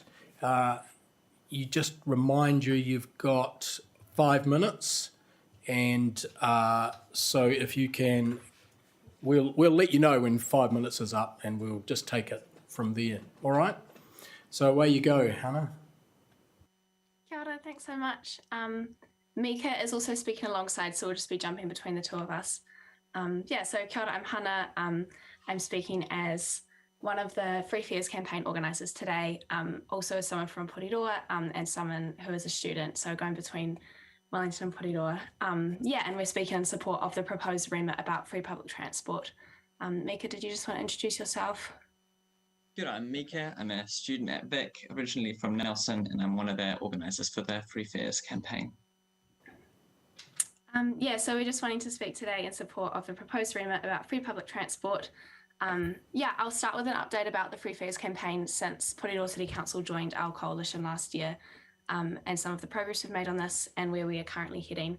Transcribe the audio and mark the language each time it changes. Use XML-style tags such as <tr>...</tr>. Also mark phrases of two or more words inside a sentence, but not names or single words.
<en>You just remind you've got 5 minutes, and so if you can, we'll let you know when 5 minutes is up, and we'll just take it from there. All right? So away you go, Hannah.</en> <mi>Kia ora,</mi> <en>thanks so much. Mika is also speaking alongside, so we'll just be jumping between the 2 of us.</en> <mi>So kia ora,</mi> <en>I'm Hannah. I'm speaking as one of the Free Fares campaign organisers today, also someone from Porirua and someone who is a student, so going between Wellington and Porirua. And we're speaking in support of the proposed remit about free public transport. Mika, did you just want to introduce yourself?</en> <mi>Kia ora,</mi> <en>I'm Mika. I'm a student at Vic, originally from Nelson, and I'm one of the organisers for the Free Fares campaign. So we're just wanting to speak today in support of the proposed remit about free public transport. I'll start with an update about the Free Fares campaign since Porirua City Council joined our coalition last year, and some of the progress we've made on this and where we are currently heading.</en>